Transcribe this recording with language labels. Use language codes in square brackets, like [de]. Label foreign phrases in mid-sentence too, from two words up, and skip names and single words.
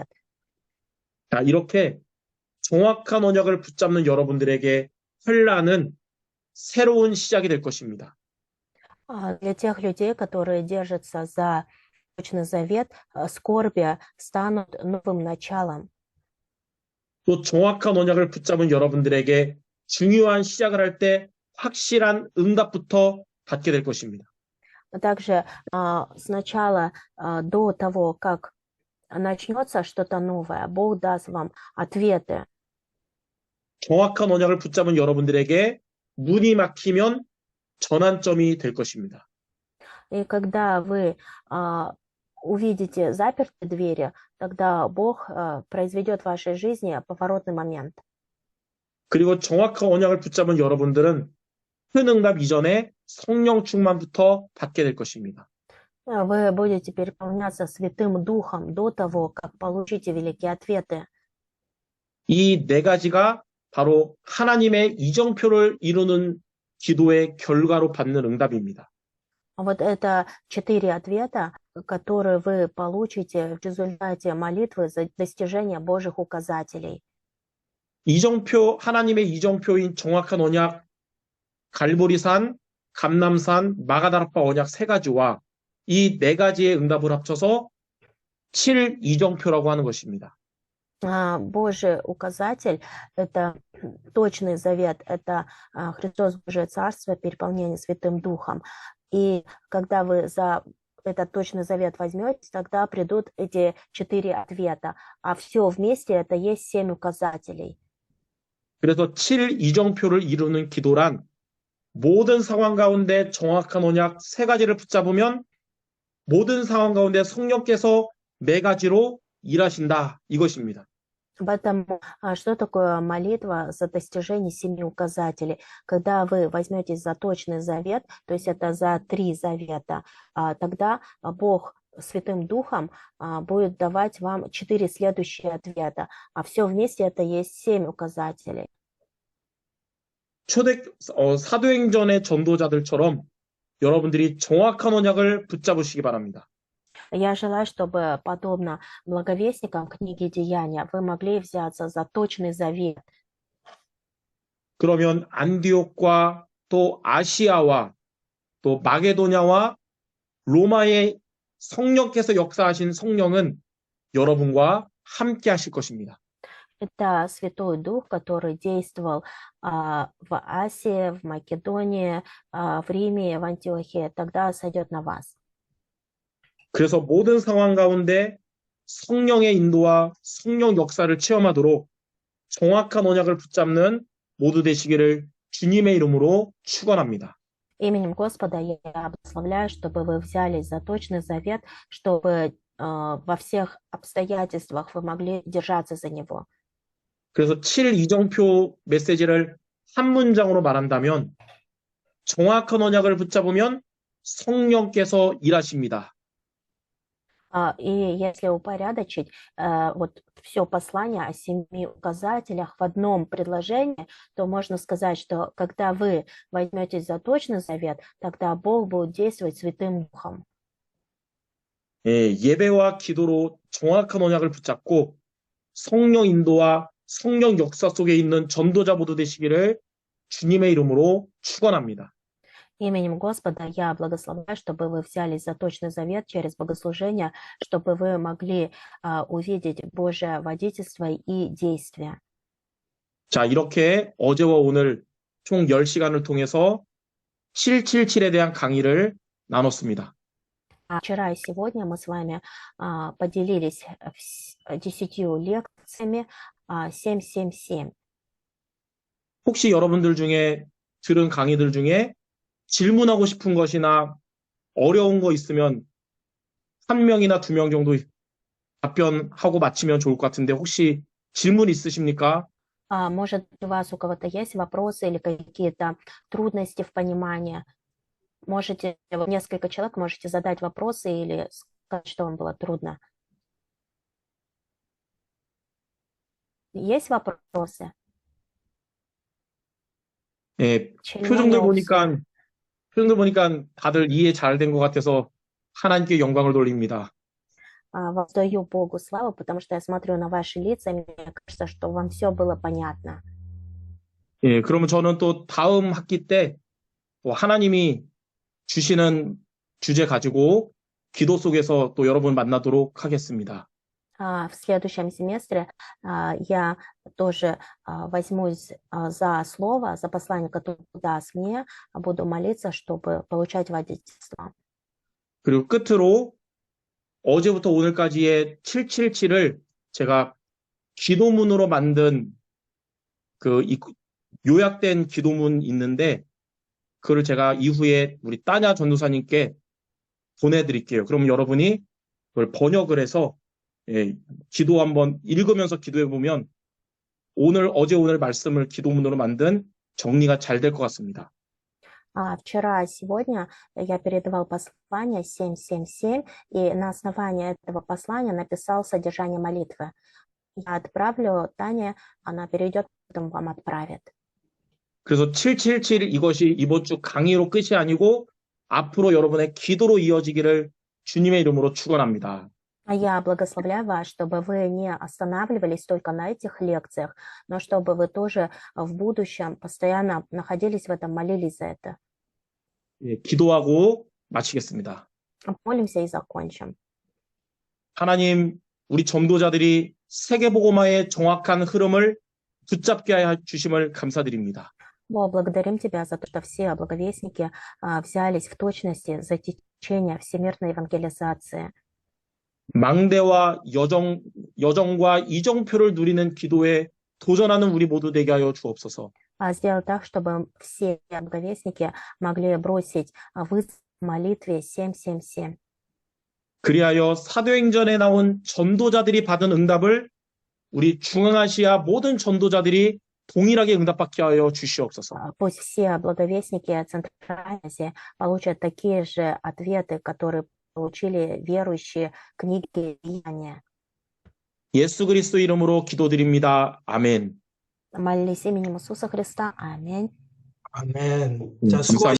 [ko] 자, 이렇게 정확한 언약을 붙잡는 여러분들에게 환란은 새로운 시작이 될 것입니다. [ru] Для тех людей, которые держатся за точный завет, скорби станут новым началом. [ko] 또 정확한 언약을 붙잡은 여러분들에게 중요한 시작을 할 때 확실한 응답부터 받게 될 것입니다. [ru] Также сначала, до того, как начнется что-то новое, Бог даст вам ответы. [ko] 정확한 언약을 붙잡은 여러분들에게 문이 막히면 전환점이 될 것입니다. [ru] И когда вы увидите запертые двери, тогда Бог произведет в вашей жизни поворотный момент. [ko] 그리고 정확한 언약을 붙잡은 여러분들은 큰 응답 이전에 성령 충만부터 받게 될 것입니다. [ru] Вы будете переполняться Святым Духом до того, как получите великие ответы. [ko] 이 네 가지가 바로 하나님의 이정표를 이루는 기도의 결과로 받는 응답입니다. [ru] Вот это 4 ответа, которые вы получите в результате молитвы за достижение Божьих указателей. [ko] 하나님의 이정표인 정확한 언약, 갈보리산, 감람산, 마가다락방 언약 3가지와 이 4가지의 응답을 합쳐서 7이정표라고 하는 것입니다. [ru] Божий указатель – это точный завет, это Христос Божие Царство, переполнение Святым Духом. И когда вы за этот точный завет возьмете, тогда придут эти 4 ответа. А все вместе это есть 7 указателей. [ko] 그래서 7이정표를 이루는 기도란 모든 상황 가운데 정확한 언약 3가지를 붙잡으면 모든 상황 가운데 성령께서 4가지로 일하신다 이것입니다. [ru] Поэтому что такое молитва за достижение 7 указателей? Когда вы возьметесь за точный завет, то есть это за 3 завета, тогда Бог Святым Духом будет давать вам 4 следующие ответа, а все вместе это есть 7 указателей. [ko] 사도행전의 전도자들처럼 여러분들이 정확한 언약을 붙잡으시기 바랍니다. [ru] Я желаю, чтобы, подобно благовестникам книги Деяния, вы могли взяться за точный завет. [ko] 그러면 안디옥과 또 아시아와 또 마게도냐와 로마의 성령께서 역사하신 성령은 여러분과 함께 하실 것입니다. [ru] Это Святой Дух, который действовал в Асии, в Македонии, в Риме, в Антиохии, тогда сойдет на вас. [ko] 그래서 모든 상황 가운데 성령의 인도와 성령 역사를 체험하도록 정확한 언약을 붙잡는 모두 되시기를 주님의 이름으로 축원합니다. [ru] Именем Господа я благословляю, чтобы вы взялись за точный завет, чтобы во всех обстоятельствах вы могли держаться за него. [ko] 그래서 7이정표 메시지를 한 문장으로 말한다면 정확한 언약을 붙잡으면 성령께서 일하십니다. [ru] И если упорядочить вот все послание о 7 указателях в одном предложении, то можно сказать, что когда вы возьметесь за точный завет, тогда Бог будет действовать Святым Духом. [ko] 예배와 기도로 정확한 언약을 붙잡고 성령 인도와 성령 역사 속에 있는 전도자 모두 되시기를 주님의 이름으로 축원합니다. [ru] Именем Господа я благословляю, чтобы вы взялись за точный завет через богослужение, чтобы вы могли увидеть Божье водительство и действие. [ko] 자, 이렇게 어제와 오늘 총 10시간을 통해서 777에 대한 강의를 나눴습니다. [ru] Вчера и сегодня мы с вами поделились 10 лекциями 777. [ko] 혹시 여러분들 중에 들은 강의들 중에 질문하고 싶은 것이나 어려운 거 있으면 1명이나 2명 정도 답변하고 마치면 좋을 것 같은데 혹시 질문 있으십니까? [ru] Может, у вас у кого-то есть вопросы или какие-то трудности в понимании? Можете, несколько человек можете задать вопросы или сказать, что вам было трудно. Есть вопросы? [ko] 예, 질문이 없어요. 표정들 보니까 다들 이해 잘 된 것 같아서 하나님께 영광을 돌립니다. [ru] Воздаю Богу славу, потому что я смотрю на ваши лица, и мне кажется, что вам все было понятно. [ko] 예, 그러면 저는 또 다음 학기 때 또 하나님이 주시는 주제 가지고 기도 속에서 또 여러분 만나도록 하겠습니다. [ru] В следующем семестре я тоже возьмусь за слово, за послание, которое даст мне, буду молиться, чтобы получать водительство. [ko] 그리고 끝으로 어제부터 오늘까지의 777을 제가 기도문으로 만든 요약된 기도문 있는데 그걸 제가 이후에 우리 따냐 전도사님께 보내드릴게요. 그럼 여러분이 그걸 번역을 해서 기도 한번 읽으면서 기도해보면 어제 오늘 말씀을 기도문으로 만든 정리가 잘 될 것 같습니다. [ru] Вчера и сегодня я передавал послание 777, и на основании этого послания написал содержание молитвы. Я отправлю Тане, она перейдет, потом вам отправит. [ko] 그래서 777 이것이 이번 주 강의로 끝이 아니고 앞으로 여러분의 기도로 이어지기를 주님의 이름으로 축원합니다. [ru] Я благословляю вас, чтобы вы не останавливались только на этих лекциях, но чтобы вы тоже в будущем постоянно находились в этом, молились за это. [ko] 기도하고 마치겠습니다. [ru] Молимся и закончим. [ko] 하나님, 우리 전도자들이 세계복음화의 정확한 흐름을 붙잡게 하여 주심을 감사드립니다. [ru] Бог, благодарим Тебя за то, что все благовестники взялись в точности за течение всемирной евангелизации. [ko] 망대와 여정과 이정표를 누리는 기도에 도전하는 우리 모두 되게 하여 주옵소서. [ru] Сделать так, чтобы все благовестники могли бросить вызов в молитве 777. [ko] 그리하여 사도행전에 나온 전도자들이 받은 응답을 우리 중앙아시아 모든 전도자들이 동일하게 응답받게 하여 주시옵소서. [ru] Пусть все благовестники Центральной Азии получат такие же ответы, которые получили верующие книги Деяния. [ko] 예수 그리스도 이름으로 기도드립니다. 아멘. [ru] Молились именем Иисуса Христа. Аминь. [ko] 아멘. 자, 감사합니다.